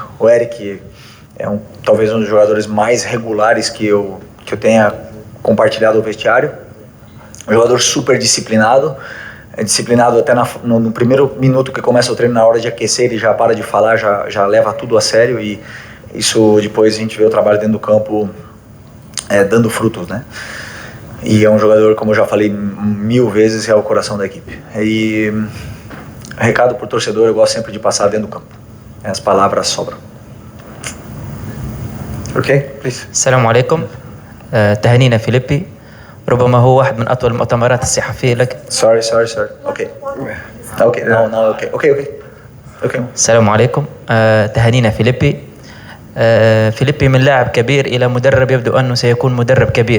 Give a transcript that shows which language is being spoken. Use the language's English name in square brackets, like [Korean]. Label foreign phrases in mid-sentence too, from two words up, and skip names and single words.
[Portuguese] O Eric é talvez um dos jogadores mais regulares que eu tenha compartilhado o vestiário, um jogador super disciplinado, disciplinado até no primeiro minuto que começa o treino, na hora de aquecer ele já para de falar, já leva tudo a sério, e isso depois a gente vê o trabalho dentro do campo dando frutos, né? E é um jogador, como eu já falei 1000 vezes, é o coração da equipe. E recado pro torcedor, eu gosto sempre de passar dentro do campo. As palavras sobram. [English] Ok? Please. [Arabic] السلام عليكم. تهانينا فيليبي. ربما هو واحد من أطول المؤتمرات الصحفية لك. [English] Sorry. Okay. No. Okay. [Arabic] السلام عليكم. تهانينا فيليبي. فيليبي من لاعب كبير إلى مدرب يبدو أنه سيكون مدرب كبير.